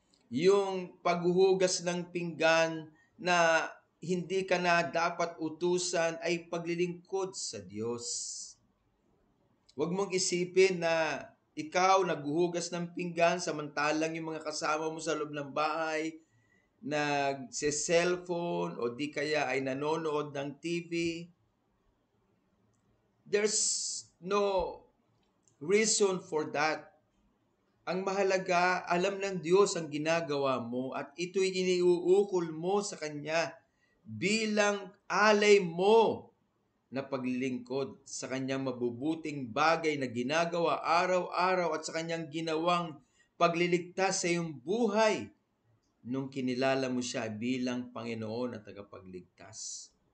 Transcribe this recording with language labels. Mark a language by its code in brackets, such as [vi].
[tl] Yung paghuhugas ng pinggan na hindi ka na dapat utusan ay paglilingkod sa Diyos. Huwag mong isipin na ikaw naghuhugas ng pinggan samantalang yung mga kasama mo sa loob ng bahay nagse-cellphone o di kaya ay nanonood ng TV. [en] There's no reason for that. [tl] Ang mahalaga, alam ng Diyos ang ginagawa mo at ito'y iniuukol mo sa Kanya bilang alay mo na paglilingkod sa Kanyang mabubuting bagay na ginagawa araw-araw at sa Kanyang ginawang pagliligtas sa iyong buhay nung kinilala mo siya bilang Panginoon at tagapagligtas.